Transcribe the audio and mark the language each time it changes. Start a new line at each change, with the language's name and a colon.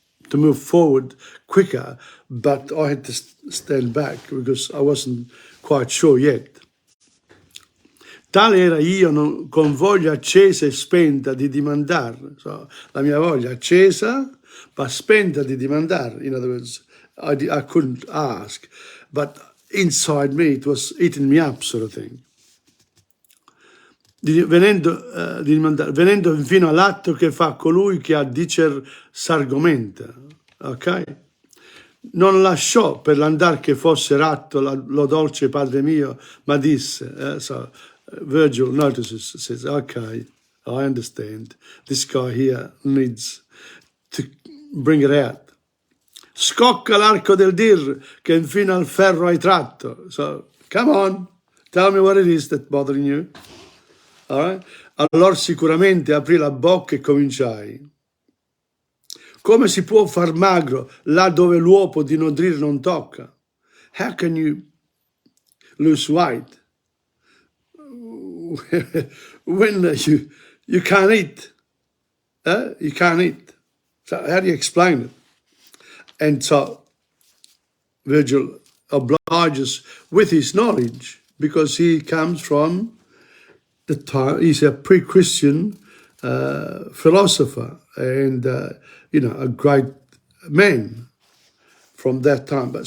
English: to move forward quicker, but I had to stand back because I wasn't quite sure yet.
Italian: Tale era io con voglia accesa e spenta di dimandare. So, la mia voglia accesa, ma spenta di dimandare.
English: In other words, I couldn't ask, but inside me it was eating me up, sort of thing.
Italian: Venendo fino all'atto che fa colui che a dicer s'argomenta. Ok? Non lasciò per l'andar che fosse ratto lo dolce padre mio, ma disse,
English: so Virgil notices, says, okay, I understand. This guy here needs to bring it out.
Italian: Scocca l'arco del dir che infine al ferro hai tratto.
English: So, come on, tell me what it is that's bothering you. All right?
Italian: Allora sicuramente aprì la bocca e cominciai. Come si può far magro là dove l'uopo di nodrir non tocca?
English: How can you lose weight when you can't eat? You can't eat. So how do you explain it? And so Virgil obliges with his knowledge because he comes from the time, he's a pre-Christian philosopher and, a great man from that time.